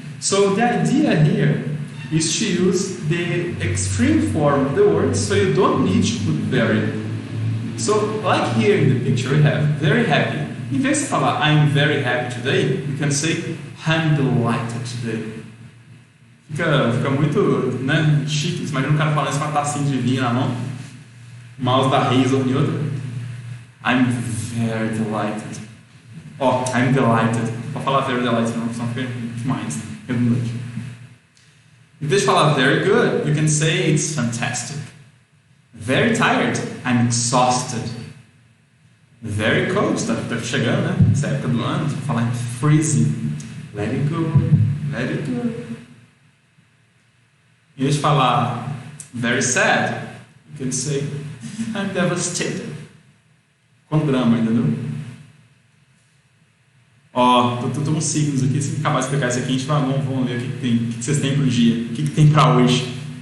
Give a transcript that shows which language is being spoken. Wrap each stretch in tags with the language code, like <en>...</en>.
<en>So the idea here is to use the extreme form of the word, so you don't need to put very. So like here in the picture we have very happy.</en> <pt>In vez de falar</pt> <en>I'm very happy today, you can say I'm delighted today.</en> <pt>Fica muito, né, chique. Imagina um cara falando isso com uma tacinha de vinho na mão, mouse da Razer em outra.</pt> <en>I'm very delighted. Oh, I'm delighted.</en> <pt>Vou falar</pt> <en>very delighted,</en> <pt>não, senão fica demais, redundante. Em vez de falar</pt> <en>very good, you can say it's fantastic. Very tired, I'm exhausted. Very cold,</en> <pt>tá chegando, né? Essa época do ano, vou falar freezing.</pt> <en>Let it go, let it go.</en> <pt>Em vez de falar</pt> <en>very sad, you can say I'm devastated.</en> <pt>Com drama, entendeu? Ó, tô uns signos aqui, se acabar de explicar isso aqui, a gente vai, vamos ver o que tem, o que vocês têm pro dia, o que tem pra hoje.</pt>